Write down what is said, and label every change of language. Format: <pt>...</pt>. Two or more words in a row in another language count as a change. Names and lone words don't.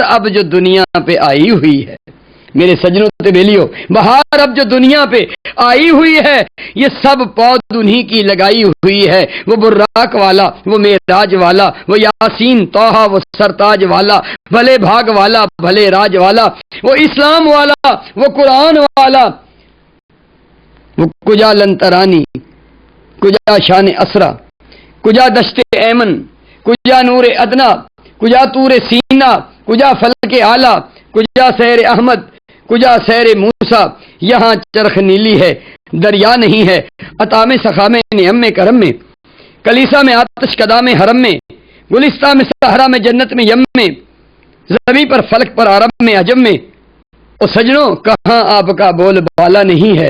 <ur>اب جو دنیا پہ آئی ہوئی ہے،</ur> <pa>میرے سجنوں تے بیلیو،</pa> <ur>بہار اب جو دنیا پہ آئی ہوئی ہے یہ سب پود انہی کی لگائی ہوئی ہے، وہ براق والا، وہ معراج والا، وہ یاسین طٰہٰ، وہ سرتاج والا، بھلے بھاگ والا، بھلے راج والا، وہ اسلام والا، وہ قرآن والا، وہ کجا لنترانی، کجا شان اسرا، کجا دشت ایمن، کجا نور ادنا، کجا طور سینا، کجا فلک اعلیٰ، کجا سیر احمد، کجا سیر موسیٰ یہاں چرخ نیلی ہے، دریا نہیں ہے عطا میں سخا میں نعم میں کرم میں، کلیسا میں آتش کدا میں حرم میں، گلستہ میں صحرا میں جنت میں یم میں، زمیں پر فلک پر عرب میں عجم میں، او سجنوں کہاں آپ کا بول بالا نہیں ہے؟</ur>